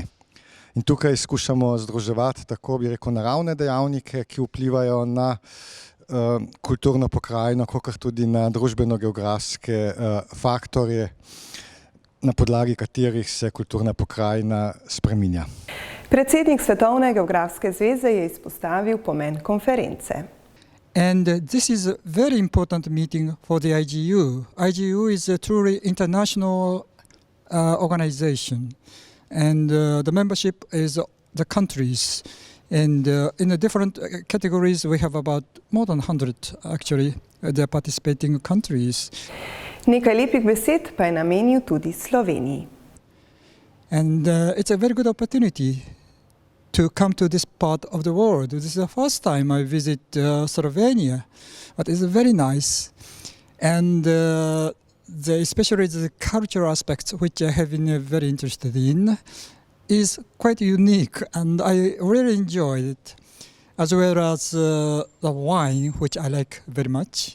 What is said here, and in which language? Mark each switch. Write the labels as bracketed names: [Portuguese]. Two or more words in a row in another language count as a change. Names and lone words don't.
[Slovenian] In tukaj skušamo združevati tako, bi rekel, naravne dejavnike, ki vplivajo na kulturno pokrajino, kakor tudi na družbeno-geografske faktorje, na podlagi katerih se kulturna pokrajina spreminja. Predsednik Svetovne geografske zveze je izpostavil pomen konference. [English] And this is a very important meeting for the IGU. IGU is a truly international organization, and the membership is the countries. And in the different categories, we have about more than 100 actually the participating countries. [Slovenian] Nekaj lepih besed pa je namenil tudi Sloveniji. [English] And it's a very good opportunity to come to this part of the world. This is the first time I visit Slovenia, but it's very nice. And especially the cultural aspects, which I have been very interested in, is quite unique, and I really enjoyed it, as well as the wine, which I like very much.